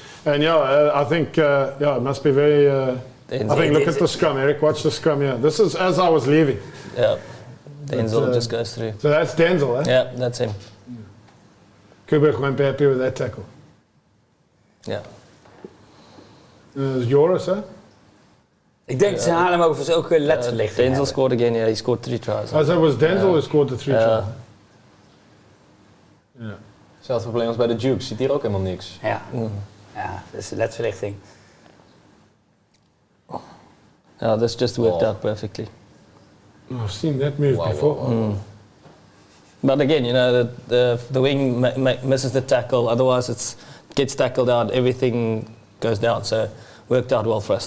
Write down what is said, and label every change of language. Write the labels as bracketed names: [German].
[English] And I think it must be very. I think look at the scrum, Eric. Watch the scrum here. This is as I was leaving. Yeah, Denzel just goes through. So that's Denzel, eh? Yeah, that's him. Kubrick won't be happy with that tackle. Yeah. [Dutch] Joris, hè? Ik denk dat ze Haarlem overigens ook ledverlichting [English] Denzel [Dutch] hebben. [English] scored again, he scored 3 tries. So it was Denzel who scored the 3 tries. Yeah. [Dutch] Hetzelfde probleem als bij de Dukes, ziet hier ook helemaal niks. Ja, dat is ledverlichting. [English] Yeah, this just worked out perfectly. Oh, I've seen that move before. But again, the wing misses the tackle. Otherwise, it gets tackled out. Everything goes down. So worked out well for us.